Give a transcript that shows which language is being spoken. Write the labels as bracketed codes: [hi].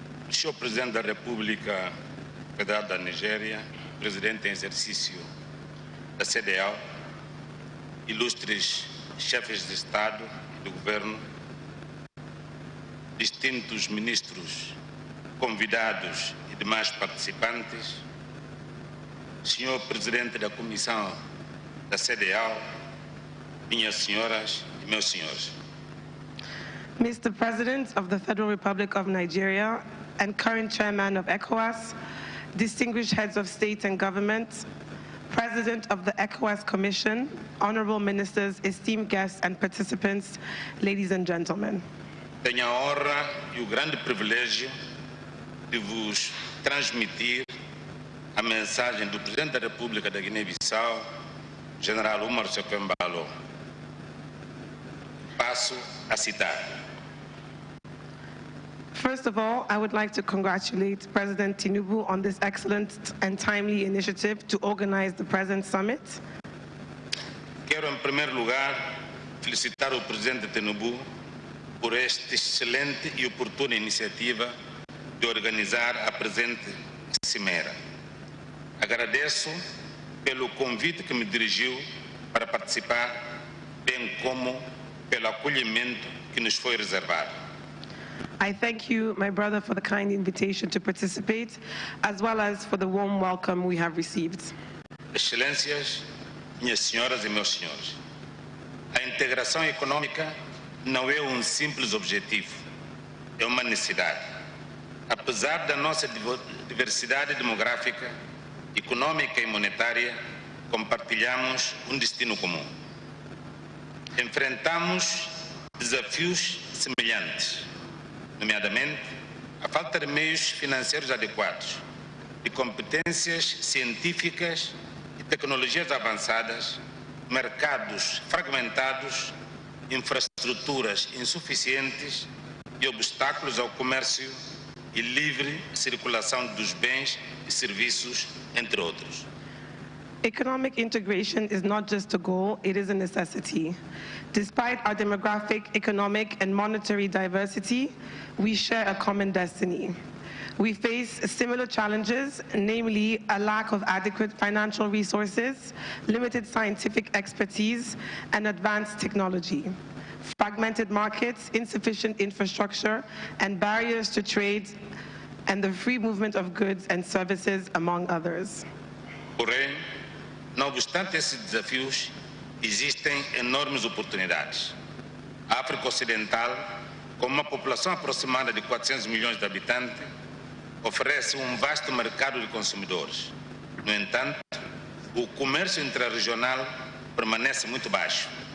[pt] Senhor Presidente da República Federal da Nigéria, Presidente em exercício da CDAO, ilustres chefes de Estado e de Governo, distintos ministros, convidados e demais participantes, Senhor Presidente da Comissão da CDAO, minhas senhoras e meus senhores. [en] Mr. President of the Federal Republic of Nigeria and current Chairman of ECOWAS, distinguished heads of state and government, President of the ECOWAS Commission, honorable ministers, esteemed guests and participants, ladies and gentlemen. [pt] Tenho a honra e o grande privilégio de vos transmitir a mensagem do Presidente da República da Guiné-Bissau, General Umar Seko-Embalo. Passo a citar. [en] First of all, I would like to congratulate President Tinubu on this excellent and timely initiative to organize the present summit. [pt] Quero, em primeiro lugar, felicitar o Presidente Tinubu por esta excelente e oportuna iniciativa de organizar a presente cimeira. Agradeço pelo convite que me dirigiu para participar, bem como pelo acolhimento que nos foi reservado. [en] I thank you, my brother, for the kind invitation to participate, as well as for the warm welcome we have received. [pt] Excelências, minhas senhoras e meus senhores, a integração econômica não é um simples objetivo, é uma necessidade. Apesar da nossa diversidade demográfica, econômica e monetária, compartilhamos um destino comum. Enfrentamos desafios semelhantes, nomeadamente a falta de meios financeiros adequados, de competências científicas e tecnologias avançadas, mercados fragmentados, infraestruturas insuficientes e obstáculos ao comércio e livre circulação dos bens e serviços, entre outros. [en] Economic integration is not just a goal, it is a necessity. Despite our demographic, economic, and monetary diversity, we share a common destiny. We face similar challenges, namely a lack of adequate financial resources, limited scientific expertise, and advanced technology, fragmented markets, insufficient infrastructure, and barriers to trade, and the free movement of goods and services, among others. [pt] Porém, não obstante esses desafios, existem enormes oportunidades. A África Ocidental, com uma população aproximada de 400 milhões de habitantes, oferece um vasto mercado de consumidores. No entanto, o comércio intrarregional permanece muito baixo.